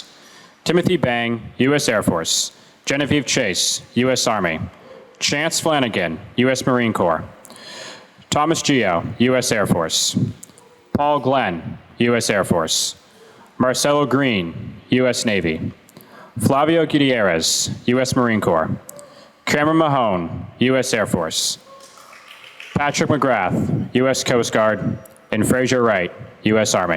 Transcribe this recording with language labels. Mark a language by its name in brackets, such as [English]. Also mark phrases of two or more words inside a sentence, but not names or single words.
[English] Timothy Bang, U.S. Air Force. Genevieve Chase, U.S. Army. Chance Flanagan, U.S. Marine Corps. Thomas Gio, U.S. Air Force. Paul Glenn, U.S. Air Force. Marcelo Green, U.S. Navy. Flavio Gutierrez, U.S. Marine Corps. Cameron Mahone, U.S. Air Force. Patrick McGrath, U.S. Coast Guard, and Fraser Wright, U.S. Army.